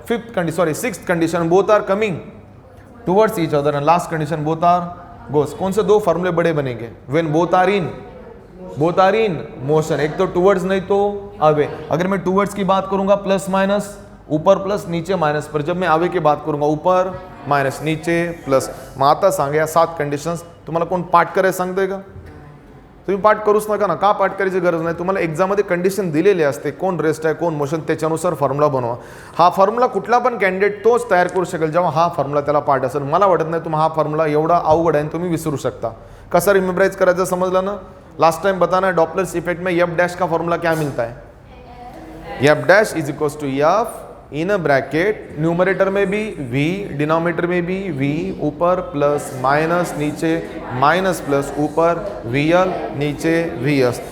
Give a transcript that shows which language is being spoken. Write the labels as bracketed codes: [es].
[en] Sixth condition both are coming towards each other, and last condition both are goes. [hi] कौन से 2 फॉर्मूले बड़े बनेंगे, [en] when both are in motion, [hi] एक तो टुवर्ड्स नहीं तो अवे। अगर मैं टुवर्ड्स की बात करूंगा प्लस माइनस, ऊपर प्लस नीचे माइनस, पर जब मैं अवे की बात करूंगा ऊपर माइनस नीचे प्लस। [mr] मग आता सांगा या 7 कंडिशन्स तुम्हाला कोण पाठ करायला सांगतंय का, तुम्ही पाठ करूच नका ना। का पाठ करायची गरज नाही, तुम्हाला एक्झाममध्ये कंडिशन दिलेली असते, कोण रेस्ट आहे कोण मोशन, त्याच्यानुसार फॉर्म्युला बनवा। हा फॉर्म्युला कुठला पण कॅन्डिडेट तोच तयार करू शकेल जेव्हा हा फॉर्म्युला त्याला पाठ असेल। मला वाटत नाही तुम्ही हा फॉर्म्युला एवढा अवघड आहे तुम्ही विसरू शकता। कसा रिमेंबराइज करायचं समजलं ना। [hi] लास्ट टाइम बताना डॉपलर्स इफेक्ट में एफ डैश का फॉर्मूला क्या मिलता है, F dash is equals to F in a bracket, numerator में भी वी, डिनोमिनेटर में भी वी, ऊपर प्लस माइनस, नीचे माइनस प्लस, ऊपर वी एल, नीचे वी एस।